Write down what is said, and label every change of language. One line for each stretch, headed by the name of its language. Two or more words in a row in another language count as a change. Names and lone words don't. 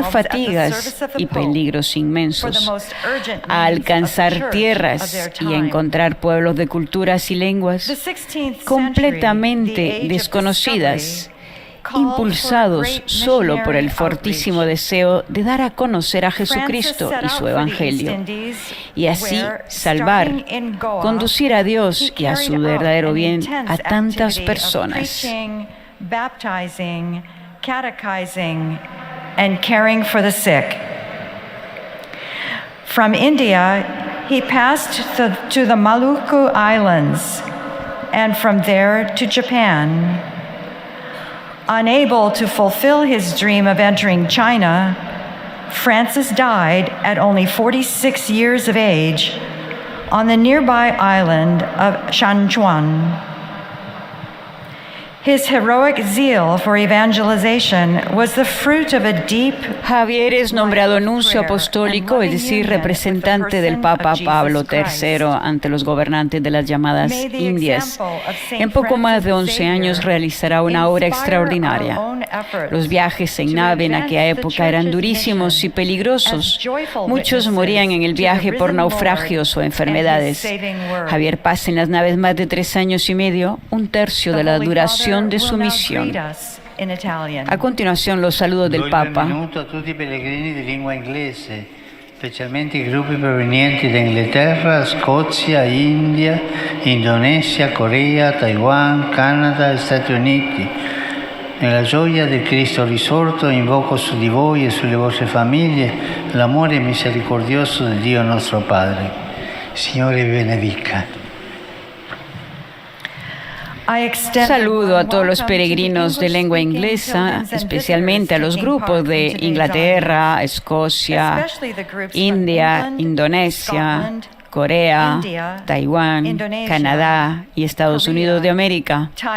Spanish: fatigas y peligros inmensos, a alcanzar tierras y encontrar pueblos de culturas y lenguas completamente desconocidas, impulsados solo por el fortísimo deseo de dar a conocer a Jesucristo y su Evangelio, y así salvar, conducir a Dios y a su verdadero bien a tantas personas.
English: Catechizing and caring for the sick. From India, he passed to the Maluku Islands and from there to Japan. Unable to fulfill his dream of entering China, Francis died at only 46 years of age on the nearby island of Shanchuan. His heroic zeal for evangelization was the fruit of a deep.
Spanish: Javier es nombrado nuncio apostólico, es decir, representante del Papa Pablo III ante los gobernantes de las llamadas Indias. En poco más de 11 años realizará una obra extraordinaria. Los viajes en nave en aquella época eran durísimos y peligrosos. Muchos morían en el viaje por naufragios o enfermedades. Javier pasa en las naves más de 3 años y medio, un tercio de la duración de su misión. A continuación, los saludos del Papa.
Italian: Benvenuto a tutti i pellegrini di lingua inglese, specialmente i gruppi provenienti da Inghilterra, Scozia, India, Indonesia, Corea, Taiwan, Canada e Stati Uniti. Nella gioia del Cristo risorto invoco su di voi e sulle vostre famiglie l'amore misericordioso di Dio nostro Padre. Signore vi benedica.
Spanish: Saludo a todos los peregrinos de lengua inglesa, especialmente a los grupos de Inglaterra, Escocia, India, Indonesia, Corea, Taiwán, Canadá y Estados Unidos de América.